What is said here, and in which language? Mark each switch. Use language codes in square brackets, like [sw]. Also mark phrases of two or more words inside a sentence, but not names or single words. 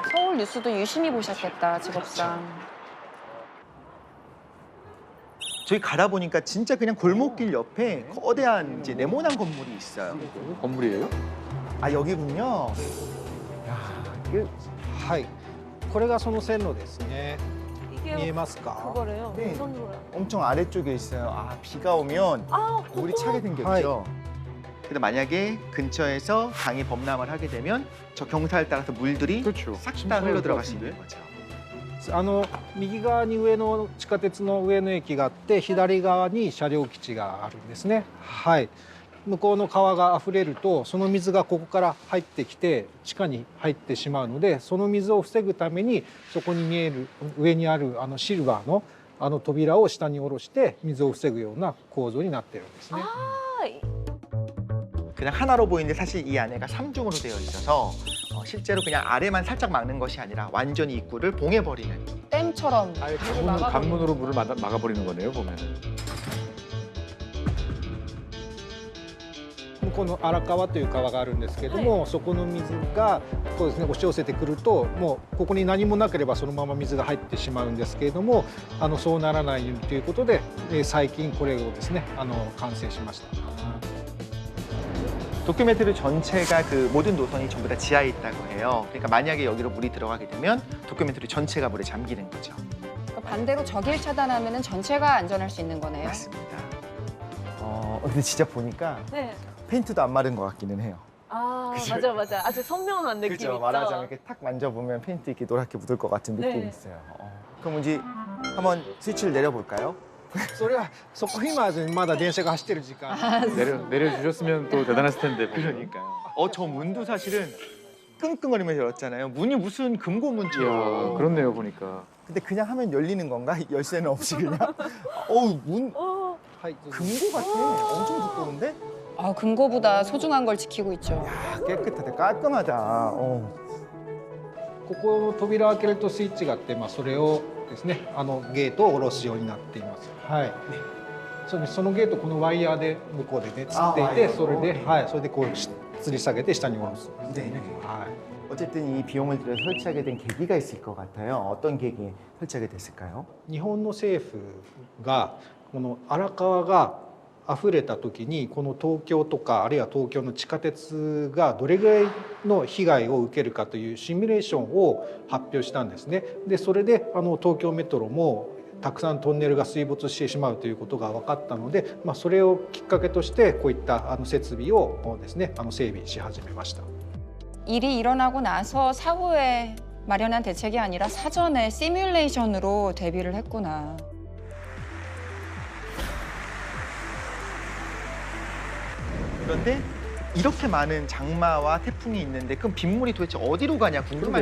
[ko] 서울 뉴스도 유심히 보셨겠다, 직업상. 저기 가다 보니까 진짜 그냥 골목길 옆에 거대한 이제 네모난 건물이 있어요. 건물이에요? 아 여기군요. 야, 이게 [ja] はい。これがその線路ですね。 [ko] 이게 [ja] 見えますか？ [ko] 그거래요. 네. 선로야. 엄청 아래쪽에 있어요. 아 비가 오면 아, 물이 차게 생겼죠. 근데 만약에 근처에서 강이 범람을 하게 되면 저 경사를 따라서 물들이 그렇죠. 싹 다 심심할 흘러 것 들어갈 수 같은데? 있는 거죠. [ja] 右側に上の地下鉄の上野駅があって左側に車両基地があるんですね。はい。向こうの川が溢れるとその水がここから入ってきて地下に入ってしまうのでその水を防ぐためにそこに見える上にあるシルバーの扉を下に下ろして水を防ぐような構造になってるんですね。 [ko] 그냥 하나로 보이는데 사실 이 안에가 삼중으로 되어 있어서 실제로 그냥 아래만 살짝 막는 것이 아니라 완전히 입구를 봉해버리는. 댐처럼. 아예 물을 간문으로, 막아버리는. 간문으로 물을 막아버리는 거네요, 보면은. [ja] 向こうの荒川という川があるんですけれども、そこの水がそうですね押し寄せてくるともうここに何もなければそのまま水が入ってしまうんですけれどもそうならないようにということで最近これをですね完成しました。 [ko] 도쿄메트로 전체가 그 모든 노선이 전부 다 지하에 있다고 해요. 그러니까 만약에 여기로 물이 들어가게 되면 도쿄메트로 전체가 물에 잠기는 거죠. 그러니까 반대로 저길 차단하면 전체가 안전할 수 있는 거네요. 맞습니다. 근데 진짜 보니까 네. 페인트도 안 마른 것 같기는 해요. 아, 그죠? 맞아, 맞아. 아주 선명한 느낌 그죠? 있죠. 말하자면 이렇게 탁 만져보면 페인트 이렇게 노랗게 묻을 것 같은 느낌이 네. 있어요. 그럼 이제 한번 스위치를 내려볼까요? [ja] それはそこ今まだ電車が走ってる時間。 [ko] 내려주셨으면 또 대단했을 텐데. 그러니까요. 저 문도 사실은 끙끙거리면서 열었잖아요. 문이 무슨 이야, 금고문처럼. 그렇네요, 보니까. 근데 그냥 하면 열리는 건가? 열쇠는 없이 그냥? 어우, 문 [ja] はい。 [ko] 금고 같아. 엄청 두꺼운데? 아, 금고보다 소중한 걸 지키고 있죠. 아, 깨끗하다, 깔끔하다. [ja] ここの扉を開けるとスイッチがあってそれをですねゲートを下ろすようになっています。はい。そのゲートこのワイヤーで向こうでねつっていてそれでこう吊り下げて下に下ろす。 [ko] 네. [ja] はい。 [ko] 어쨌든 이 비용을 들여 설치하게 된 계기가 있을 것 같아요. 어떤 계기에 설치하게 됐을까요? [ja] 日本の政府がこの荒川が溢れた時にこの東京とかあるいは東京の地下鉄がどれぐらいの被害を受けるかというシミュレーションを発表したんですね。でそれで東京メトロもたくさんトンネルが水没してしまうということが分かったので、それをきっかけとしてこういった設備をですね整備し始めました。 [ko] 일이 일어나고 나서 사후에 마련한 대책이 아니라 사전에 시뮬레이션으로 대비를 했구나. 그런데 이렇게 많은 장마와 태풍이 있는데 그럼 빗물이 도대체 어디로 가냐 궁금할 수